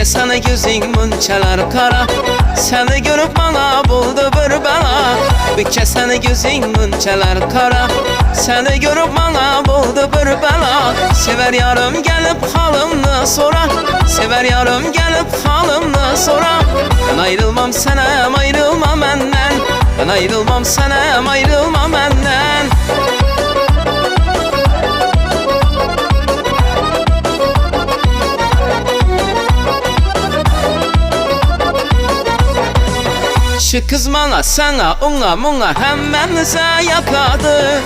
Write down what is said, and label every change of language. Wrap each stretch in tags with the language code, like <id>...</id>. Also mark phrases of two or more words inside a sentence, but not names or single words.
<az>səni gözün munçalar qara. Səni görüb bana buldu bir bəla. Bikə səni gözün munçalar qara. Səni görüb bana buldu bir bəla. Sever yarım gəlib halımını sora. Sever yarım gəlib halımını sora. Ben ayrılmam sənəm, ayrılma məndən. Ben ayrılmam sənəm, ayrılma məndən.</az> <tr>Şu kız bana, sana, ona, muna hemmenize yakadı.</tr>